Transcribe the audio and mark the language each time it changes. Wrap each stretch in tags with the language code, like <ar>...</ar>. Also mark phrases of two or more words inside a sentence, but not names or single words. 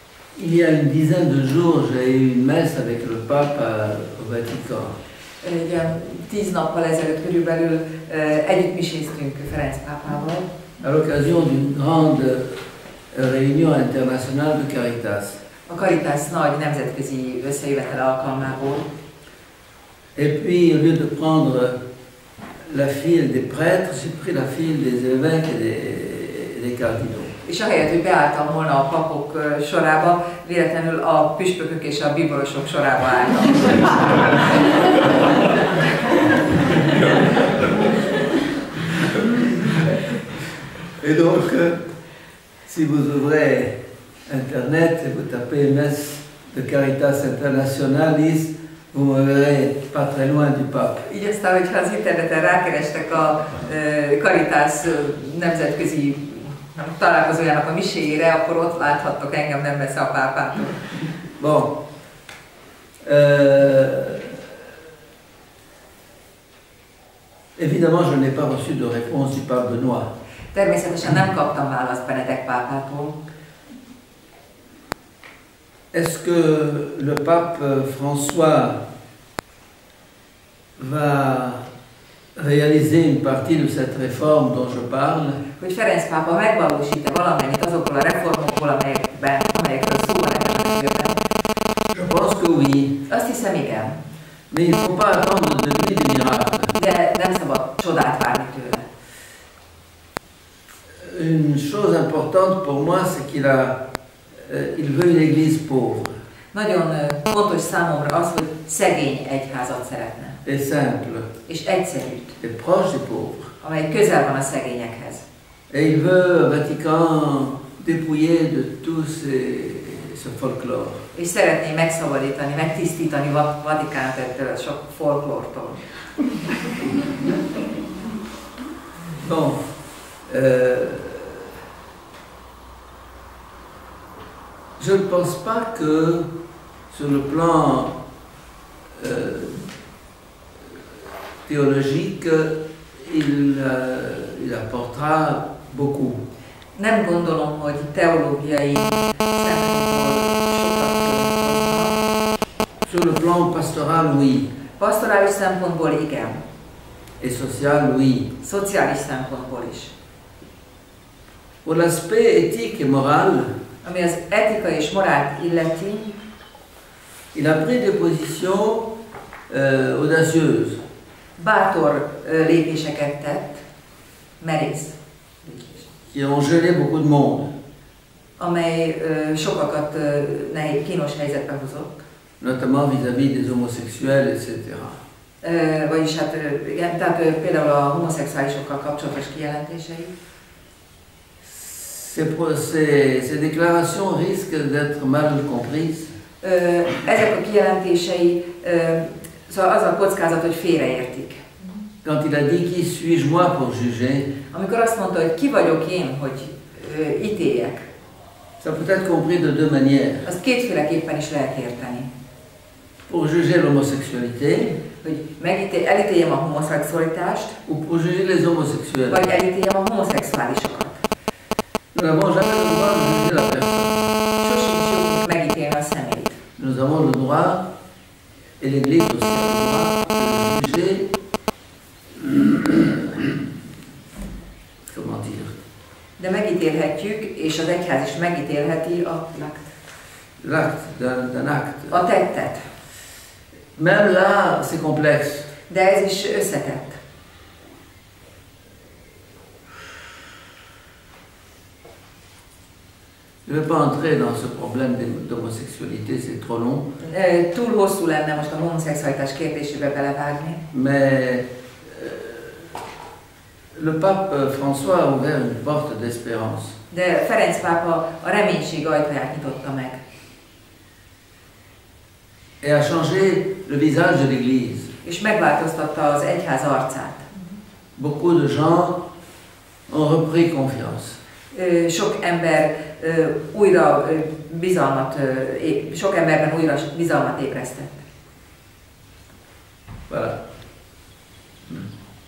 <fr>Il y a une dizaine de jours, j'ai eu une messe avec le pape au Vatican.</fr> <hu>Ugye 10 nappal ezelőtt körülbelül együttmiséztünk Ferenc pápával.</hu> <fr>À l'occasion d'une grande réunion internationale de Caritas.</fr> <hu>A Caritas nagy nemzetközi összejövetel alkalmából.</hu> <fr>Et puis, au lieu de prendre la file des prêtres, j'ai pris la file des évêques et des cardinaux.</fr> <hu>És ahelyett, hogy beálltam volna a papok sorába, véletlenül a püspökök és a bíborosok sorába álltam.</hu> <fr>Et donc, si vous ouvrez Internet et vous tapez messe de Caritas Internationalis, vous me verrez pas très loin du pape.</fr> <hu>Így aztán, hogyha az interneten rákerestek a Caritas nemzetközi találkozójának a miséjére, akkor ott láthattok engem nem messze a pápától.</hu> <fr>Bon. Évidemment, je n'ai pas reçu de réponse du pape Benoît.</fr> <hu>Természetesen nem kaptam választ Benedek pápától.</hu> <fr>Est-ce que le pape François va réaliser une partie de cette réforme dont je parle?</fr> <hu>Hogy Ferenc pápa megvalósít-e valamennyit azokból a reformokból, amelyekről szó van ebben a könyvben?</hu> <fr>Je pense que oui.</fr> <hu>Azt hiszem, igen.</hu> <fr>Mais il ne faut pas attendre de lui des miracles.</fr> <hu>De nem szabad csodát várni tőle.</hu> <fr>Une chose importante pour moi, c'est il veut une église pauvre.</fr> <hu>Nagyon fontos számomra az, hogy szegény egyházat szeretne.</hu> <fr>Et simple.</fr> <hu>És egyszerűt.</hu> <fr>Et proche des pauvres.</fr> <hu>Amely közel van a szegényekhez.</hu> <fr>Et il veut Vatican dépouiller de tout ce folklore.</fr> <hu>És szeretné megszabadítani, megtisztítani Vatikánt ettől a sok folklórtól.</hu> <fr>Bon. Je ne pense pas que sur le plan théologique, il apportera beaucoup.</fr> <hu>Nem gondolom, hogy teológiai szempontból sokat hozna.</hu> <fr>Sur le plan pastoral, oui.</fr> <hu>Pastorális szempontból igen.</hu> <fr>Et social, oui.</fr> <hu>Szociális szempontból is.</hu> <fr>Pour l'aspect éthique et moral,</fr> <hu>ami az etika és morált illeti,</hu> <fr>il a pris des positions audacieuses.</fr> <hu>Bátor lépéseket tett, merész lépéseket.</hu> <fr>Qui ont gêné beaucoup de monde.</fr> <hu>Amely sokakat nehéz, kínos helyzetbe hozott.</hu> <fr>Notamment vis-à-vis des homosexuels, etc.</fr> <hu>Vagyis hát, igen, tehát például a homoszexuálisokkal kapcsolatos kijelentései.</hu> <fr>Ces déclarations risquent d'être mal comprises.</fr> <hu>Ezek a kijelentései, szóval az a kockázat, hogy félreértik.</hu> <fr>Quand il a dit qui suis-je moi pour juger?</fr> <hu>Amikor azt mondta, hogy ki vagyok én, hogy ítéljek.</hu> <fr>Ça peut être compris de deux manières.</fr> <hu>Azt kétféleképpen is lehet érteni.</hu> <fr>Pour juger l'homosexualité,</fr> <hu>hogy elítéljem a homoszexualitást,</hu> <fr>ou pour juger les homosexuels.</fr> <hu>Vagy elítéljem a homoszexuálisokat.</hu> <fr>Nous n'avons jamais le droit de juger la personne.</fr> <hu>Sosincs jogunk megítélni a személyt.</hu> <fr>Nous avons le droit, et l'Église aussi a le droit, de juger, comment dire?</fr> <hu>De megítélhetjük, és az egyház is megítélheti</hu> <fr>l'acte d'un acte.</fr> <hu>A tettet.</hu> <fr>Même là, c'est complexe.</fr> <hu>De ez is összetett.</hu> <fr>Je ne vais pas entrer dans ce problème d'homosexualité, c'est trop long.</fr> <hu>Túl hosszú lenne most a homoszexualitás kérdésébe belevágni.</hu> <fr>Mais le pape François a ouvert une porte d'espérance.</fr> <hu>De Ferenc pápa a reménység ajtaját nyitotta meg.</hu> <fr>Et a changé le visage de l'Église.</fr> <hu>És megváltoztatta az egyház arcát.</hu> <fr>Beaucoup de gens ont repris confiance.</fr> <hu>Sok ember újra bizalmat, sok emberben újra bizalmat ébresztett.</hu> <fr>Voilà.</fr>